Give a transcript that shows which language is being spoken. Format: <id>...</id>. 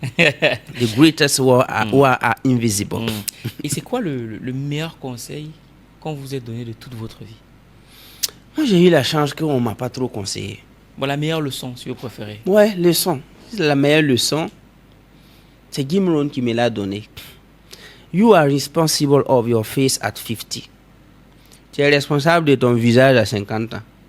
<en>The greatest war are invisible.</en> <fr>Et c'est quoi le meilleur conseil qu'on vous ait donné de toute votre vie? Moi, j'ai eu la chance qu'on ne m'a pas trop conseillé. Bon, la meilleure leçon, si vous préférez. Ouais, leçon. La meilleure leçon, c'est Jim Rohn qui me l'a donné.</fr> <en>You are responsible of your face at 50.</en> <fr>Tu es responsable de ton visage à 50 ans.</fr>